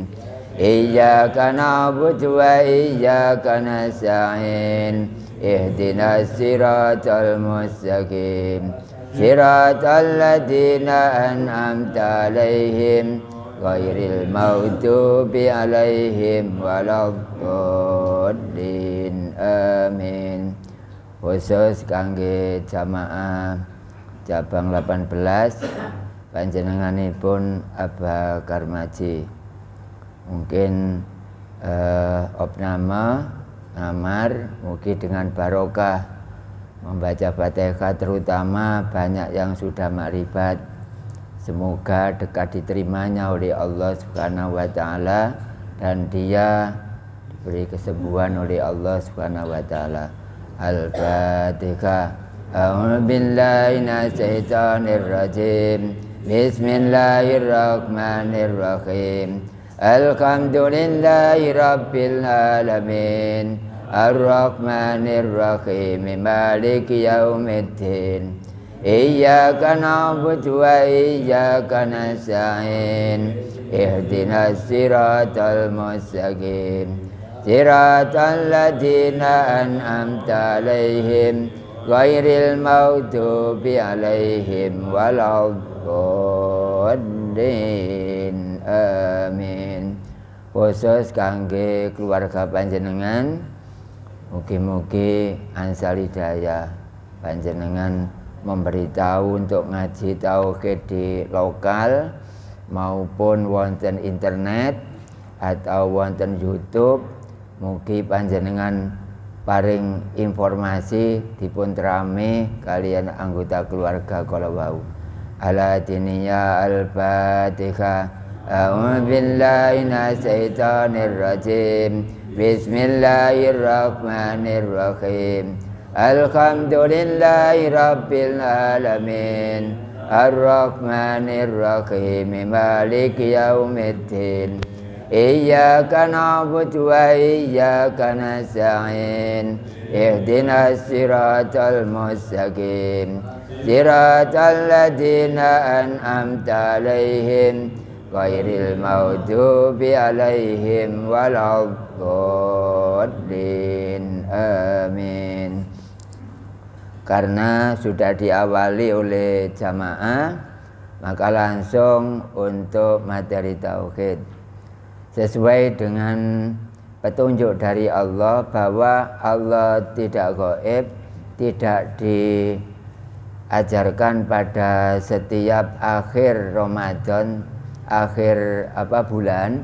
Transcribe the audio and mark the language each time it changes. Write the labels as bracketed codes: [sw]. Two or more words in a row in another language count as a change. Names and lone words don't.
[ar] إياك نعبد وإياك نستعين. اهدنا الصراط المستقيم. صراط الذين أنعمت عليهم غير المغضوب عليهم ولا الضالين. Amin. [jv] Khusus kangge jamaah cabang 18 panjenenganipun Aba Karmaji. [id] Mungkin opname ngamar mugi dengan barokah membaca Fatihah, terutama banyak yang sudah makrifat. Semoga dekat diterimanya oleh Allah [ar] سبحانه وتعالى [id] dan dia diberi kesembuhan oleh Allah [ar] سبحانه وتعالى. Al-Fatihah. أعوذ بالله من الشيطان الرجيم. بسم الله الرحمن الرحيم. الحمد لله رب العالمين. الرحمن الرحيم. مالك يوم الدين. إياك نعبد وإياك نستعين. اهدنا الصراط المستقيم. صراط الذين أنعمت عليهم غير المغضوب عليهم ولا الضالين. [jv] Amin. Khusus kangge keluarga panjenengan, mugi-mugi ansal hidayah panjenengan [id] memberitahu untuk ngaji tauhid di lokal maupun [jv] wonten internet atau wonten YouTube. Mugi panjenengan paring informasi dipun terami kalian anggota keluarga kala wau. [ar] على دينيا الفاتحة. أعوذ بالله من الشيطان الرجيم. Bismillahirrahmanirrahim. الحمد لله رب العالمين. الرحمن الرحيم. مالك يوم الدين. إياك نعبد وإياك نستعين. اهدنا الصراط المستقيم. صراط الذين أنعمت عليهم غير المغضوب عليهم ولا الضالين. Amin. [id] Karena sudah diawali oleh jamaah, maka langsung untuk materi tauhid sesuai dengan petunjuk dari Allah bahwa Allah tidak gaib, tidak diajarkan pada setiap akhir Ramadan, akhir bulan.